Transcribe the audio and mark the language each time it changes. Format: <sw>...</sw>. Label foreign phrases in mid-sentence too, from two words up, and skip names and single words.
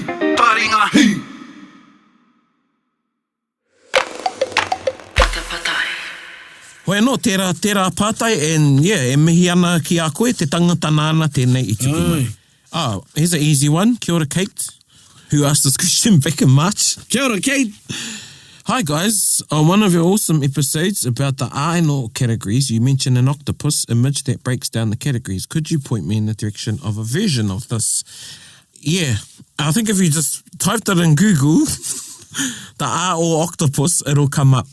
<mi>Patapatai. Hoi anō, tērā pātai,</mi> <en>and yeah,</en> <mi>e mihi ana ki a koe, te tangata nāna tēnei i tuku mai.</mi> <en>Oh, here's an easy one.</en> <mi>Kia ora,</mi> <en>Kate, who asked this question back in March.</en> <mi>Kia ora,</mi> <en>Kate. Hi guys, on one of your awesome episodes about the āino categories, you mentioned an octopus image that breaks down the categories. Could you point me in the direction of a version of this? Yeah, I think if you just typed it in Google, the A or octopus, it'll come up.</en>